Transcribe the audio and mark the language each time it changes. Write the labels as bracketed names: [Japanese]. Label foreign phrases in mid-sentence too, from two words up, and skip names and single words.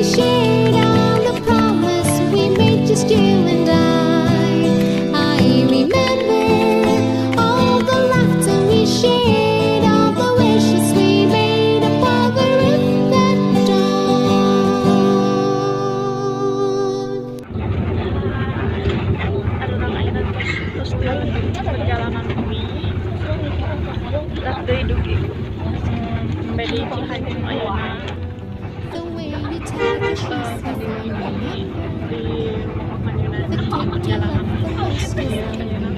[English] shared, all the promise we made, just you and I remember all the laughter we shared, all the wishes we made upon the roof that dawn. [Sundanese] Perjalanan kami Lakdei dugi Bedi Cihanjung ayeuna [English] The way you tied your shoes, yes, I remember. [Sundanese] di [English] The cake you love the most, yes, I